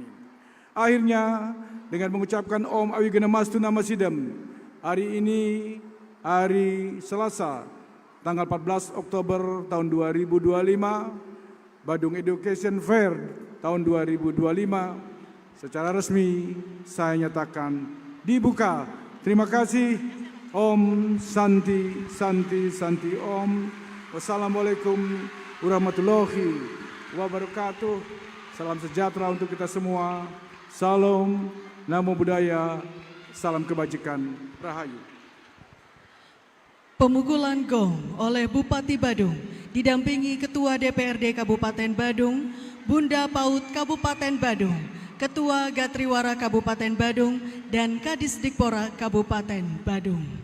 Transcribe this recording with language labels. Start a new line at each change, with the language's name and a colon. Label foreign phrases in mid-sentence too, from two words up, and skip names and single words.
Indonesian: Akhirnya dengan mengucapkan
Sanskrit: ॐ अविघ्नम् अस्तु नमः सिद्धम्,
Indonesian: hari ini hari Selasa tanggal 14 Oktober tahun 2025, Badung Education Fair tahun 2025 secara resmi saya nyatakan dibuka. Terima kasih.
Sanskrit: ॐ शान्तिः शान्तिः शान्तिः ॐ.
Arabic: والسلام عليكم ورحمة الله وبركاته.
Indonesian: Salam sejahtera untuk kita semua. Salam,
Pali: namo buddhaya,
Indonesian: salam kebajikan, rahayu. Pemukulan gong oleh Bupati Badung didampingi Ketua DPRD Kabupaten Badung, Bunda PAUD Kabupaten Badung, Ketua Gatriwara Kabupaten Badung, dan Kadisdikpora Kabupaten Badung.